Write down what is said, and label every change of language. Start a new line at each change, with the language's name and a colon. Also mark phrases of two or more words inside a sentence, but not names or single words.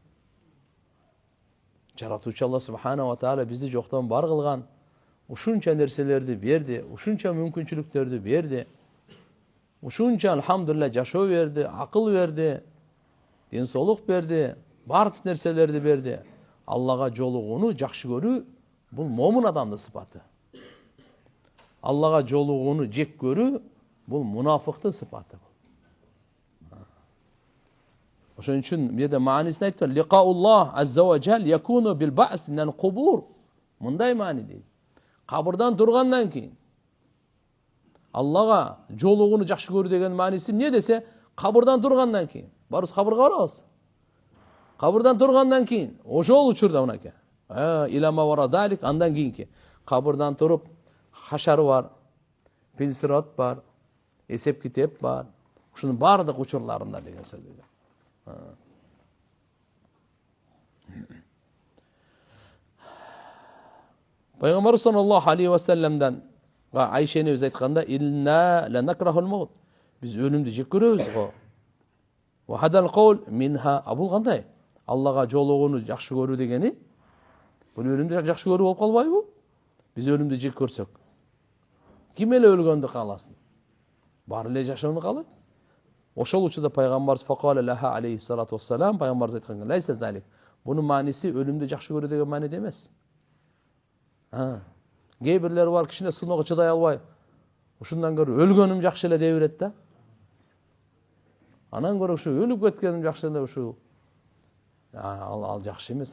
Kyrgyz: Жаратуучу Алла
Arabic: سبحانه وتعالى
Kyrgyz: бизди жоктон бар кылган, ушунча нерселерди берди, ушунча мүмкүнчүлүктөрдү берди, ушунча алхамдулилlah жашоо берди, акыл берди, ден соолук берди, бардык нерселерди берди. Аллага жолугууну жакшы көрүү бул момун адамдын сыпаты. Аллага жолугууну жек көрүү бул мунафыктын сыпаты. Ошон үчүн бирде маанисин айтты.
Arabic: لقاء الله عز وجل يكون بالبعث من القبور.
Kyrgyz: Мындай маани дейт. Кабырдан тургандан кийин Аллага жолугууну жакшы көрүү деген мааниси эмне десе, кабырдан тургандан кийин. Барыбыз кабырга барабыз. Кабырдан тургандан кийин ошол учурда мынакей.
Arabic: إلى ما وراء ذلك,
Kyrgyz: андан кийинки. Кабырдан туруп, хашар бар, пилсират бар, эсеп китеп бар. Ушунун бардык учурларында деген сөз. Пайгамбар
Arabic: صلى الله عليه وسلمдан
Kyrgyz: Айша энебиз айтканда,
Arabic: "إنا لنكره الموت."
Kyrgyz: Биз өлүмдү жек көрөбүз го.
Arabic: وهذا القول منها.
Kyrgyz: Бул кандай? Аллага жолугууну жакшы көрүү дегени, бул өлүмдү жакшы көрүү болуп калбайбы? Биз өлүмдү жек көрсөк, ким эле өлгөндү кааласын? Баары эле жашоону каалайт. Ошол учурда пайгамбарыбыз
Arabic: فقال لها عليه الصلاة والسلام,
Kyrgyz: пайгамбарыбыз айткан,
Arabic: "ليس ذلك."
Kyrgyz: Бунун мааниси өлүмдү жакшы көрүү деген мааниде эмес. Кээ бирлер бар, кичине сыноого чыдай албай, ушундан көрө өлгөнүм жакшы эле дей берет да. Анан көрө ушу өлүп кеткеним жакшы эле ушу. Ал жакшы эмес.